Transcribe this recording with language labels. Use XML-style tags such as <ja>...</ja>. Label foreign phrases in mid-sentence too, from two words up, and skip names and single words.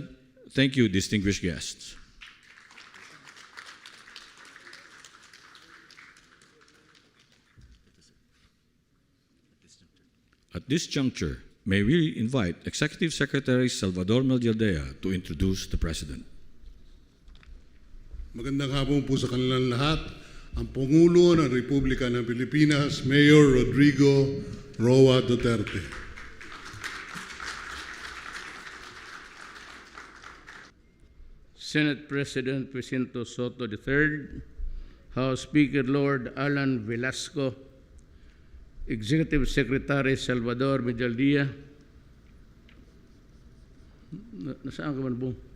<en>Thank you, distinguished guests. At this juncture, may we invite Executive Secretary Salvador Meljaldea to introduce the President.</en> <tl>Magandang hapon po sa kanilang lahat. Ang Pangulo ng Republika ng Pilipinas, Mayor Rodrigo Roa Duterte. Senate President Vicente Soto III, House Speaker Lord Alan Velasco, Executive Secretary Salvador Meljaldea, Nasaan ka man, Bong?</tl>